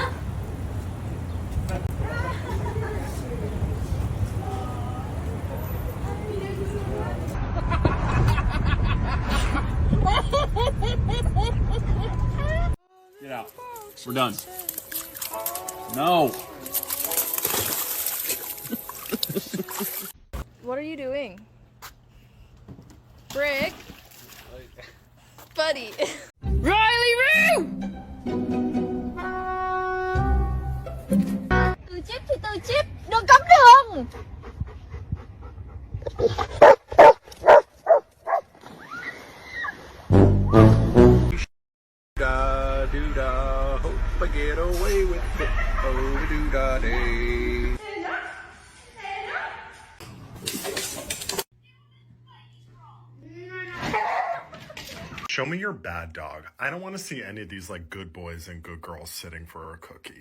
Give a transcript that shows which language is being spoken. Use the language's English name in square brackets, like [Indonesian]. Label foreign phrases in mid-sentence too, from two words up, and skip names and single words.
[English] Get out. We're done. No. What are you doing? Brick? Buddy. Riley Roo! [Vietnamese] Từ chip thì từ chip, đừng cấm đường. [English] Da do da, hope I get away with it. Oh do da day. Show me your bad dog. I don't want to see any of these like good boys and good girls sitting for a cookie.